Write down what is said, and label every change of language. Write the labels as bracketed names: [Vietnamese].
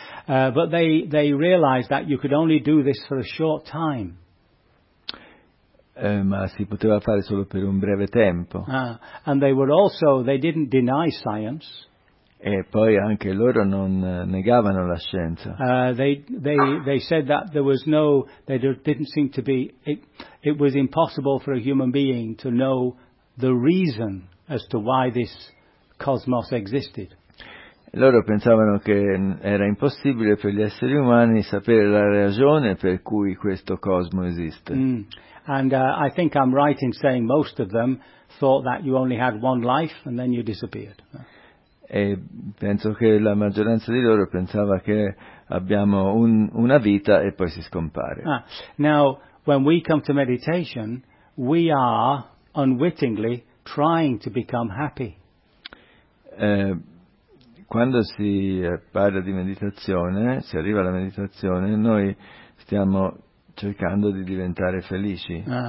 [English] But they realized that you could only do this for a short time. [Italian] Ma si poteva fare solo per un breve tempo. [English] And they didn't deny science. [Italian] E poi anche loro non negavano la scienza. [English] They said that there was no, there didn't seem to be, it was impossible for a human being to know the reason as to why this cosmos existed. [Italian] Loro pensavano che era impossibile per gli esseri umani sapere la ragione per cui questo cosmo esiste. [English] And I think I'm right in saying most of them thought that you only had one life and then you disappeared. [Italian] E penso che la maggioranza di loro pensava che abbiamo una vita e poi si scompare. [English] Now, when we come to meditation, we are unwittingly trying to become happy. [Italian] Quando si parla di meditazione, si arriva alla meditazione, noi stiamo cercando di diventare felici.